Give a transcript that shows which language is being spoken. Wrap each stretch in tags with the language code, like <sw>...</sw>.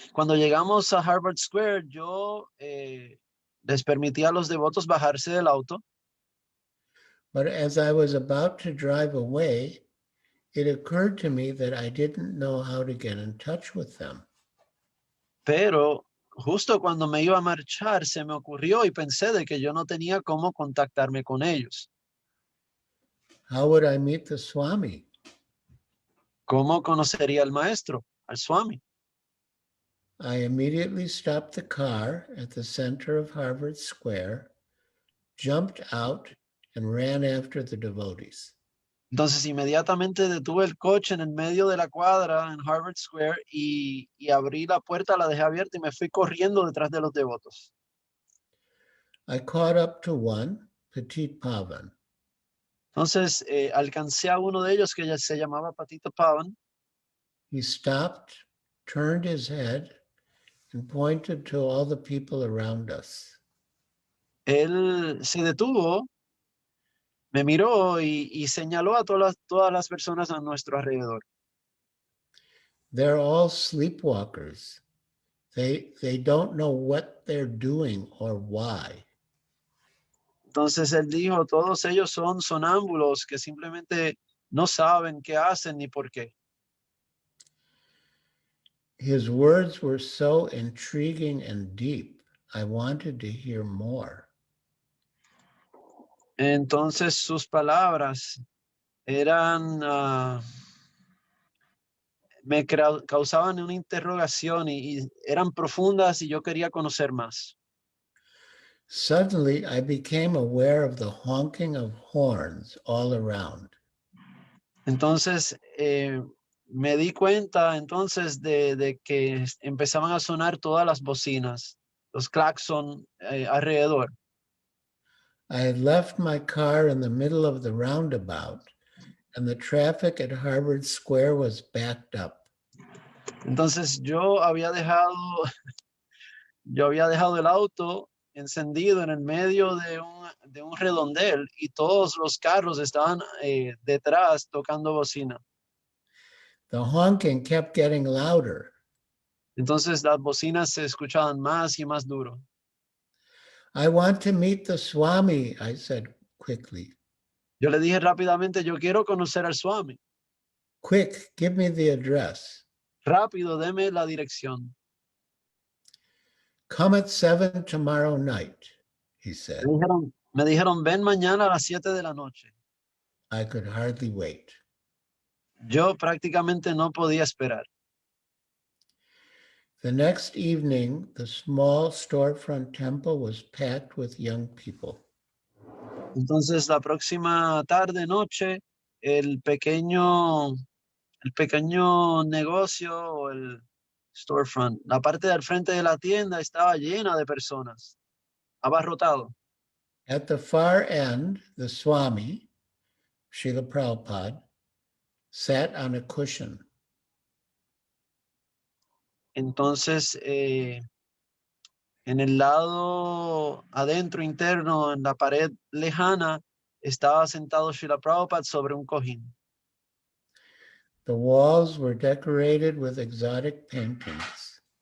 <es>Cuando llegamos a Harvard Square, yo les permití a los devotos bajarse del auto.</es> <en>But as I was about to drive away, it occurred to me that I didn't know how to get in touch with them.</en> <es>Pero justo cuando me iba a marchar, se me ocurrió y pensé de que yo no tenía cómo contactarme con ellos.</es> <en>How would I meet the Swami?</en> <es>¿Cómo conocería al maestro, al Swami?</es> <en>I immediately stopped the car at the center of Harvard Square, jumped out, and ran after the devotees.</en> <es>Entonces inmediatamente detuve el coche en el medio de la cuadra en Harvard Square y abrí la puerta, la dejé abierta y me fui corriendo detrás de los devotos.</es> <en>I caught up to one, Petit Pavan.</en> <es>Entonces alcancé a uno de ellos que ya se llamaba Patito Pavan.</es> <en>He stopped, turned his head, and pointed to all the people around us.</en> <es>Él se detuvo, me miró y señaló a todas las personas a nuestro alrededor.</es> <en>They're all sleepwalkers. They don't know what they're doing or why.</en> <es>Entonces él dijo, todos ellos son sonámbulos que simplemente no saben qué hacen ni por qué.</es> <en>His words were so intriguing and deep. I wanted to hear more.</en> <es>Entonces sus palabras eran, me causaban una interrogación y eran profundas y yo quería conocer más.</es> <en>Suddenly, I became aware of the honking of horns all around.</en> <es>Entonces me di cuenta entonces de que empezaban a sonar todas las bocinas, los claxon alrededor.</es> <en>I had left my car in the middle of the roundabout, and the traffic at Harvard Square was backed up.</en> <es>Entonces yo había dejado el auto encendido en el medio de un redondel y todos los carros estaban detrás tocando bocina.</es> <en>The honking kept getting louder.</en> <es>Entonces las bocinas se escuchaban más y más duro.</es> <en>I want to meet the Swami, I said quickly.</en> <es>Yo le dije rápidamente, yo quiero conocer al Swami.</es> <en>Quick, give me the address.</en> <es>Rápido, deme la dirección.</es> <en>Come at 7 tomorrow night, he said.</en> <es>Me dijeron, ven mañana a las 7 de la noche.</es> <en>I could hardly wait.</en> <es>Yo prácticamente no podía esperar.</es> <en>The next evening, the small storefront temple was packed with young people.</en> <es>Entonces la próxima tarde, noche, el pequeño negocio o el storefront. La parte del frente de la tienda estaba llena de personas, abarrotado.</es> <en>At the far end, the Swami, Srila Prabhupada, sat on a cushion.</en> <es>Entonces, en el lado adentro, interno, en la pared lejana, estaba sentado Srila Prabhupada sobre un cojín.</es> <en>The walls were decorated with exotic paintings.</en>